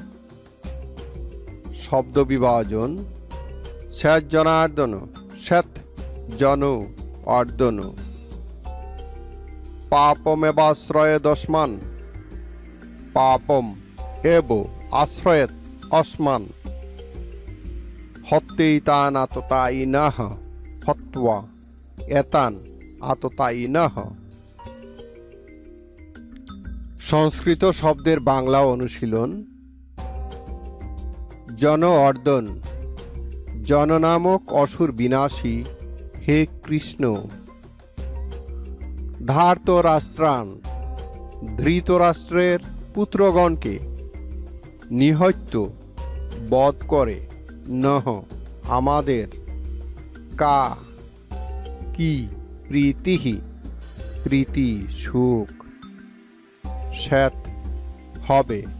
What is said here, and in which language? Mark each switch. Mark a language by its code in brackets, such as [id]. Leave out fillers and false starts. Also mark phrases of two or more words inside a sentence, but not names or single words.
[bn] শব্দ বিভাজন: [sa] সজ্জনার্দন সৎ জন অর্দন, পাপমেবাশ্রয় দস্মান পাপম এব আশ্রয়েত অস্মান, হত্যেতান আততায়িনঃ হত্বা এতান আততায়িনঃ। [bn] সংস্কৃত শব্দের বাংলা অনুশীলন। [sa] জন অর্দন, [bn] জন নামক অসুর বিনাশী, হে কৃষ্ণ। ধার্তরাষ্ট্রান, ধৃতরাষ্ট্রের পুত্রগণকে, নিহত্য বধ করে, নহ আমাদের, কা কি প্রীতিঃ প্রীতি সুখ, শ্বেত হবে,